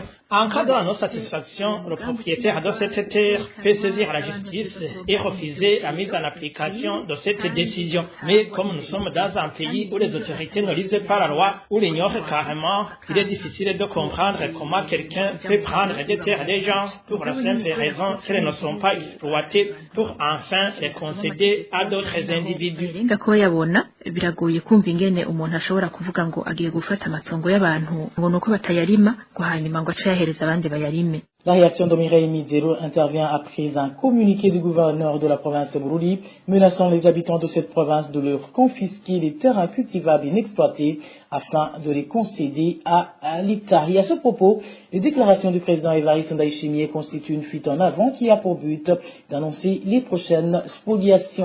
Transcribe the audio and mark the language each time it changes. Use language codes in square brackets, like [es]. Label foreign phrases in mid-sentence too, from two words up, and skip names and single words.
[fr] En cas de la non-satisfaction, le propriétaire de cette terre peut saisir la justice et refuser la mise en application de cette décision. Mais comme nous sommes dans un pays où les autorités ne lisent pas la loi ou l'ignorent carrément, il est difficile de comprendre comment quelqu'un peut prendre des terres des gens pour la simple raison qu'elles ne sont pas exploitées pour enfin les concéder à d'autres individus. [rn] biragoye kumva ingene umuntu ashobora kuvuga ngo agiye gufata amatongo y'abantu ngo nuko batayarima ngo hanyuma ngo acayahereza abandi bayarime. [fr] La réaction de Mireille Mizero intervient après un communiqué du gouverneur de la province de Bururi menaçant les habitants de cette province de leur confisquer les terrains cultivables inexploités afin de les concéder à l'État. Et à ce propos, les déclarations du président Évariste Ndayishimiye constituent une fuite en avant qui a pour but d'annoncer les prochaines spoliations.